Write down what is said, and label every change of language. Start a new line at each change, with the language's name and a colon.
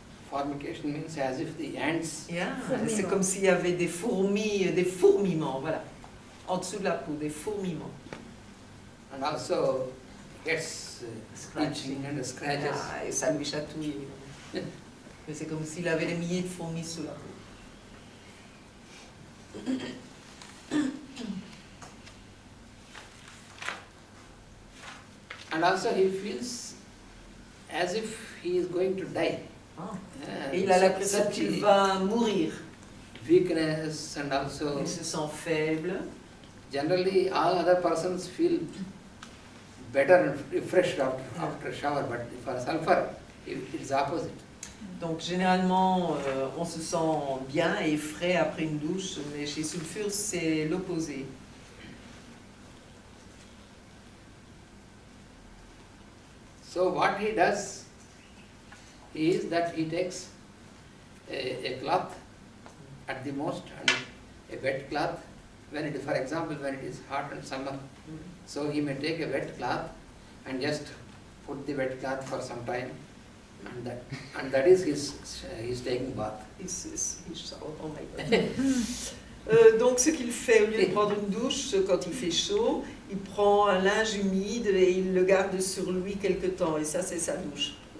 English: Formication means as if the ants. Yeah.
French: C'est comme s'il y avait des fourmis, des fourmillements, voilà, en dessous de la peau, des fourmillements.
English: And also gets itching and scratches.
French: Ah, et ça lui chatouille. Mais c'est comme s'il avait des milliers de fourmis sous la peau.
English: And also he feels as if he is going to die. Ah.
French: Et il a l'impression qu'il va mourir.
English: Weakness and also.
French: Il se sent faible.
English: Generally, all other persons feel better and refreshed after a shower, but for sulfur, it is opposite.
French: Donc généralement, on se sent bien et frais après une douche, mais chez sulfure, c'est l'opposé.
English: So what he does is that he takes a cloth at the most, and a wet cloth, when it is, for example, when it is hot and summer. So he may take a wet cloth and just put the wet cloth for some time, and that is his taking bath. Oh my God.
French: Donc ce qu'il fait, au lieu de prendre une douche quand il fait chaud, il prend un linge humide et il le garde sur lui quelque temps, et ça c'est sa douche.